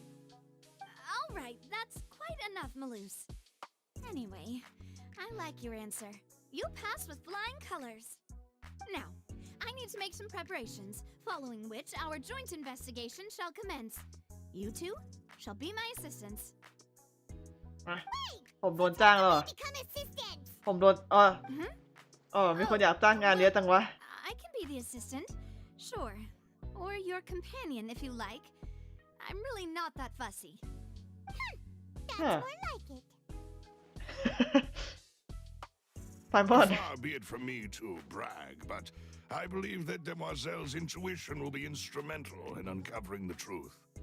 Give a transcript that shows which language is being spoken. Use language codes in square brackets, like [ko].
[en] All right, that's quite enough, Maloose. Anyway, I like your answer. You passed with flying colors. Now, I need to make some preparations, following which our joint investigation shall commence. You two shall be my assistants. [th] ผมโดนจ้างแล้วเหรอ [en] Become assistants. [th] ผมโดนมีคนอยากจ้างงานเยอะจังวะ [en] I can be the assistant, sure. Or your companion if you like. I'm really not that fussy. That's more like it. Paimon. Far be it from me to brag, but I believe that Demoiselle's intuition will be instrumental in uncovering the truth.